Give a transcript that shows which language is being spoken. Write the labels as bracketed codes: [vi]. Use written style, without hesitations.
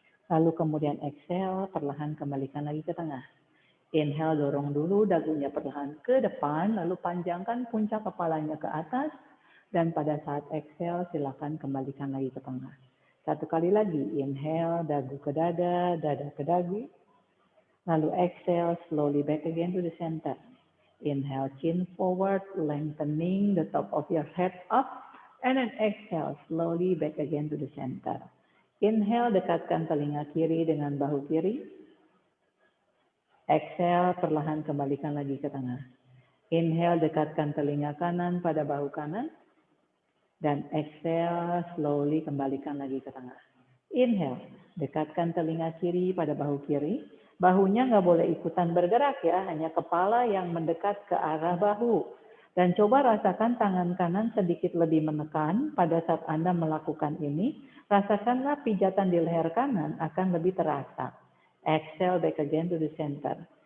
[id] Lalu kemudian exhale perlahan kembalikan lagi ke tengah. Inhale dorong dulu dagunya perlahan ke depan, lalu panjangkan puncak kepalanya ke atas. Dan pada saat exhale silakan kembalikan lagi ke tengah. Satu kali lagi, inhale dagu ke dada, dada ke dagu. [en] Lalu exhale, slowly back again to the center. Inhale, chin forward, lengthening the top of your head up. And then exhale, slowly back again to the center. [id] Inhale, dekatkan telinga kiri dengan bahu kiri. Exhale, perlahan kembalikan lagi ke tengah. Inhale, dekatkan telinga kanan pada bahu kanan. Dan exhale, slowly kembalikan lagi ke tengah. Inhale, dekatkan telinga kiri pada bahu kiri. Bahunya nggak boleh ikutan bergerak ya, hanya kepala yang mendekat ke arah bahu. Dan coba rasakan tangan kanan sedikit lebih menekan pada saat Anda melakukan ini. Rasakanlah pijatan di leher kanan akan lebih terasa. [en] Exhale back again to the center.